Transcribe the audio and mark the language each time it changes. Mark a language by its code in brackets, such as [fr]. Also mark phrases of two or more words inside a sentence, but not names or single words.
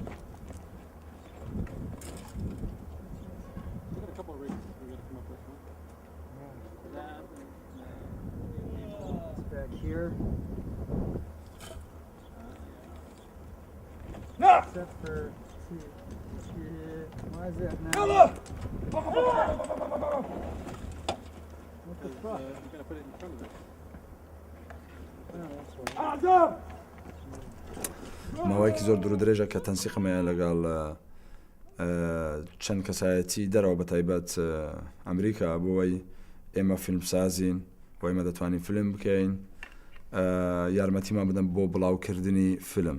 [en] Back here. No! Except for, why is that now? [ar] Yalla! [en] What the fuck? You gotta put it in front of it. أعزاب! [ckb] ماوەیەکی زۆر دوور درێژە کە تەنسیقمەیە لەگەڵ چەند کەسایەتی دەرەوە بە تایبەت ئەمریکا بۆەوەی ئێمە فیلمسازین بۆ ئێمە دەتوانین فیلم بکەین یارمەتیمان بدەن بۆ بڵاوکردنی فیلم.